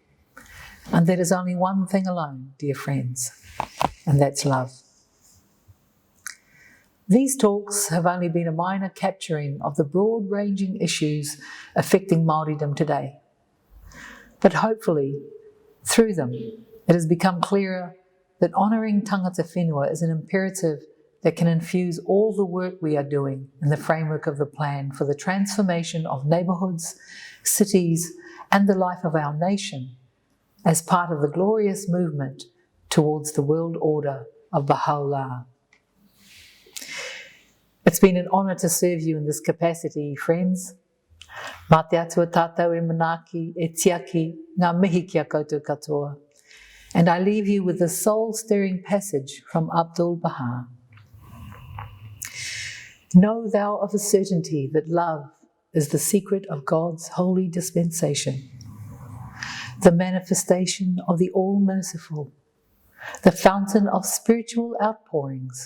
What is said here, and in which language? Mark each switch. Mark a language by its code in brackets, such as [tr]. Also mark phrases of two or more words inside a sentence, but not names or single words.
[en] And that is only one thing alone, dear friends, and that's love. These talks have only been a minor capturing of the broad-ranging issues affecting Māoridom today. But hopefully, through them, it has become clearer that honouring [mi] tangata whenua [en] is an imperative that can infuse all the work we are doing in the framework of the plan for the transformation of neighbourhoods, cities, and the life of our nation as part of the glorious movement towards the world order of Baha'u'llah. It's been an honour to serve you in this capacity, friends. [mi] Mā te atua tātou e manaaki, e tiaki, ngā mihi kia koutou katoa. [en] And I leave you with the soul-stirring passage from Abdul Bahá'í. Know thou of a certainty that love is the secret of God's holy dispensation, the manifestation of the all-merciful, the fountain of spiritual outpourings.